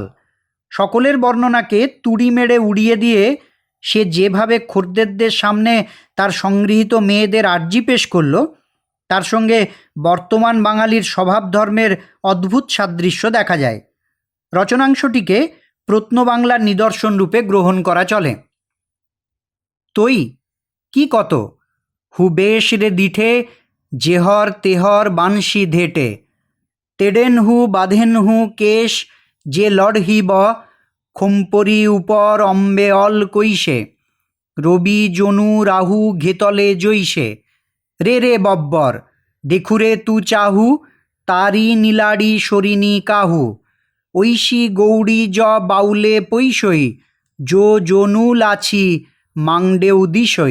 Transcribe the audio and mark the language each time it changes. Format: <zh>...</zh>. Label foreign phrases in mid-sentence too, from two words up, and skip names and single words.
<bn>সকলের বর্ণনাকে তুড়ি মেরে উড়িয়ে দিয়ে সে যেভাবে খদ্দেরদের সামনে তার সংগৃহীত মেয়েদের আর্জি পেশ করল, তার সঙ্গে বর্তমান বাঙালির স্বভাব ধর্মের অদ্ভুত সাদৃশ্য দেখা যায়। রচনাংশটিকে প্রত্নবাংলার নিদর্শন রূপে গ্রহণ করা চলে।</bn> <pra>তৈ কি কত হুবেশ রে দিঠে জেহর তেহর বানশি ধেটে তেডেন হু বাঁধেন হু কেশ যে লড়হি ব খোম্পরি উপর অম্বে অল কৈশে রবি জনু রাহু ঘেতলে জৈসে রে রে বব্বর দেখুরে তু চাহু তারি নীলাড়ি সরিনি কাহু ঐশী গৌড়ী জ বাউলে পৈশই জো জনু লাছি মাংডেউ দিশই।</pra>